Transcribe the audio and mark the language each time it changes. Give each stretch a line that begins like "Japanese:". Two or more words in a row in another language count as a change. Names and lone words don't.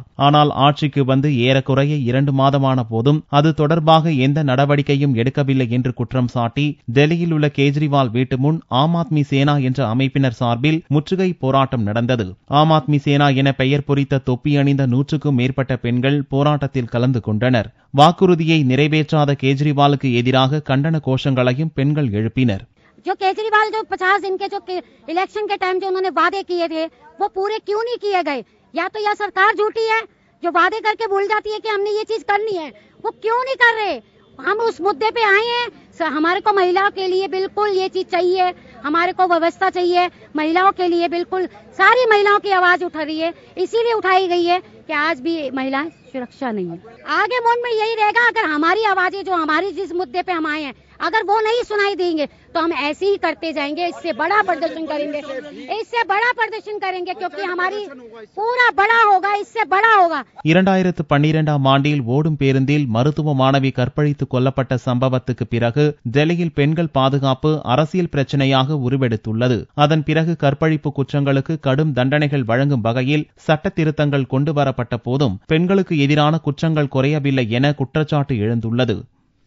Tamil: ஆனால் ஆட்சிக்கு வந்து ஏறக்குறைய 2 மாதமான போதும் அது தொடர்பாக எந்த நடவடிக்கையும் எடுக்கவில்லை என்று குற்றம் சாட்டி டெல்லியில் உள்ள கெஜ்ரிவால் வீட்டு முன் ஆம் ஆத்மி சேனா என்ற அமைப்பினர் சார்பில் முற்றுகை போராட்டம் நடந்தது. ஆம் ஆத்மி சேனா என பெயர் பொறித்த தொப்பி அணிந்த 100க்கும் மேற்பட்ட பெண்கள் போராட்டத்தில் கலந்து கொண்டனர். வாக்குறுதியை நிறைவேற்றாத கேஜ்ரிவாலுக்கு எதிராக கண்டன கோஷங்களையும் பெண்கள் எழுப்பினர்.
Hindi: जो केजरीवाल जो 50 दिन के जो इलेक्शन के टाइम जो उन्होंने वादे किए थे वो पूरे क्यों नहीं किए गए? या तो यह सरकार झूठी है जो वादे करके भूल जाती है कि हमने ये चीज करनी है, वो क्यों नहीं कर रहे? हम उस मुद्दे पे आए हैं. हमारे को महिलाओं के लिए बिल्कुल ये चीज चाहिए, हमारे को व्यवस्था चाहिए. महिलाओं के लिए बिल्कुल सारी महिलाओं की आवाज उठ रही है, इसीलिए उठाई गई है कि आज भी महिलाएं सुरक्षा नहीं है. आगे मोड में यही रहेगा. अगर हमारी आवाजें जो हमारी जिस मुद्दे पे हम आए हैं अगर वो नहीं सुनाई देंगे तो हम ऐसे ही करते जाएंगे. इससे बड़ा प्रदर्शन करेंगे क्योंकि हमारी पूरा बड़ा होगा, इससे बड़ा होगा.
Tamil: 2012ஆம் ஆண்டில் ஓடும் பேருந்தில் மருத்துவ மாணவி கற்பழித்துக் கொல்லப்பட்ட சம்பவத்துக்கு பிறகு டெல்லியில் பெண்கள் பாதுகாப்பு அரசியல் பிரச்சனையாக உருவெடுத்துள்ளது. அதன் பிறகு கற்பழிப்பு குற்றங்களுக்கு கடும் தண்டனைகள் வழங்கும் வகையில் சட்ட திருத்தங்கள் கொண்டுவரப்பட்ட போதும் பெண்களுக்கு எதிரான குற்றங்கள் குறையவில்லை என குற்றச்சாட்டு எழுந்துள்ளது.